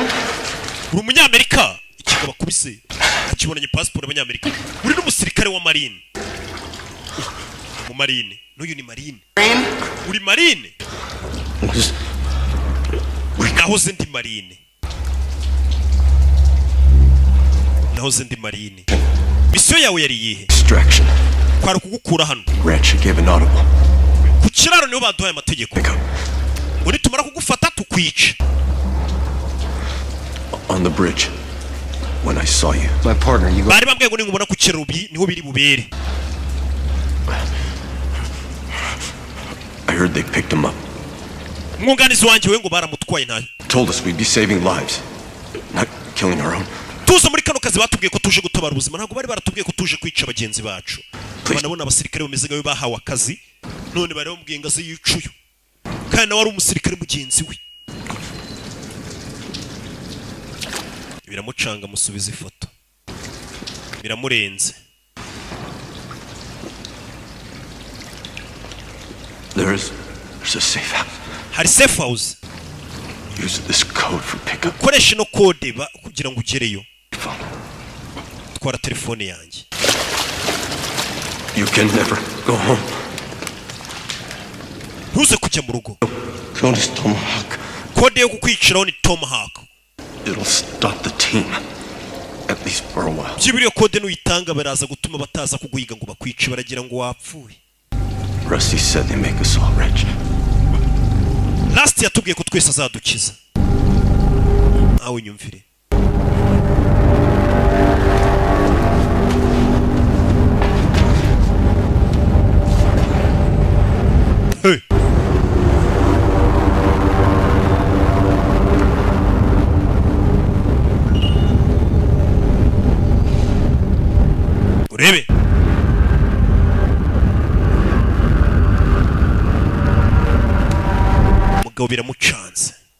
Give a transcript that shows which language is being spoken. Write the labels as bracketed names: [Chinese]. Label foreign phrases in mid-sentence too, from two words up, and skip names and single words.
[Kinyarwanda] uri umunyamerika ikigaba kubise akibonanye passport y'abanyamerika uri n'umusirikare wa marine mu marine n'uyu ni marine uri marine nahoze ndi marine misiyo yawe yari iyihe [English] Extraction. [Kinyarwanda] kwari kugukura hano [English] Wretch gave an audible. [Kinyarwanda] ku kiraro niho baduhaye amategeko ngo nitumara kugufata tukwica [English] On the bridge. When I saw you. My partner, you [Kinyarwanda] bari bambwiye ngo ningubona ku kiraro niho biri bubere [English] I heard they picked him up. [Kinyarwanda] umwunganizi wanjye we ngo baramutwaye ntayo [English] Told us we'd be saving lives, not killing our own. [Kinyarwanda] tuza muri kano kazi batubwiye ko tuje gutabara ubuzima ntabwo bari baratubwiye ko tuje kwica bagenzi bacu banabona abasirikare bameze nkayo bahawe akazi none bari bamubwiye ngo aze yicuye kandi nawe ari umusirikare mugenzi we biramucanga musubiza ifoto biramurenze [English] There's a safe house. [Kinyarwanda] hari [English] safe house Use this code for pickup. [Kinyarwanda] ukoresha ino kode kugira ngo ugereyo twara telefone yanjye [English] You can never go home. [Kinyarwanda] ntuze kujya mu rugo [English] Code is Tomahawk. [Kinyarwanda] kode yo kukwiciraho ni Tomahawk [English] It'll stop the team. At least for a while. [Kinyarwanda] byibura iyo kode nuyitanga baraza gutuma bataza kuguhiga ngo bakwice baragira ngo wapfuye [English] Rusty said they make us all rich. [Kinyarwanda] Last yatubwiye ko twese azadukiza awe nyumvire hey urebe umugabo biramucanze